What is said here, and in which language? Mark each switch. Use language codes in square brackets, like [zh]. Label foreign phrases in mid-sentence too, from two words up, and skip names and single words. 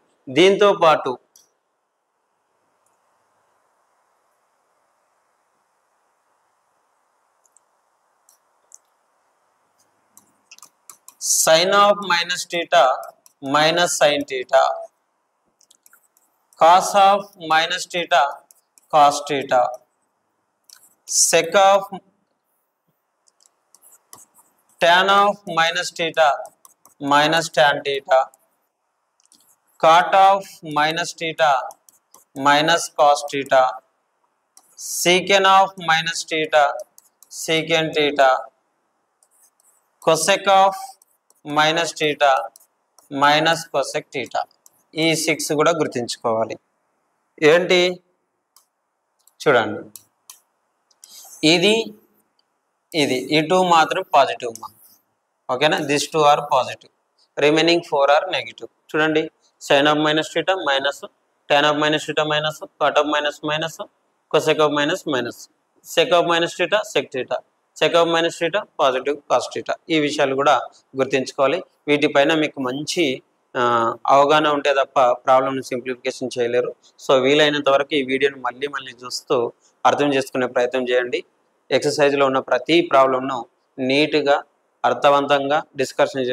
[te] దీంతో పాటు [en] sine of minus theta minus sine theta, cos of minus theta cos theta, sec of tan of minus theta minus tan theta, cot of minus theta minus cos theta, secant of minus theta secant theta, cosec of minus theta minus cosec theta. [te] ఈ 6 కూడా గుర్తుంచుకోవాలి. ఏంటి చూడండి, ఇది ఈ 2 మాత్రం పాజిటివ్ మా. [en] ఓకేనా, this 2 are positive, remaining 4 are negative. [te] చూడండి, [en] sin of minus theta minus, tan of minus theta minus, cot of minus minus, cosec of minus minus, sec of minus theta sec theta, sec of minus theta పాజిటివ్ cos theta. [te] ఈ విషయాలు కూడా గుర్తుంచుకోవాలి. వీటిపైన మీకు మంచి అవగాహన ఉంటే తప్ప ప్రాబ్లమ్ని సింప్లిఫికేషన్ చేయలేరు. సో వీలైనంత వరకు ఈ వీడియోని మళ్ళీ చూస్తూ అర్థం చేసుకునే ప్రయత్నం చేయండి. ఎక్సర్సైజ్లో ఉన్న ప్రతి ప్రాబ్లంను నీట్గా అర్థవంతంగా డిస్కషన్ చేసే ప్రయత్నం చేద్దాం.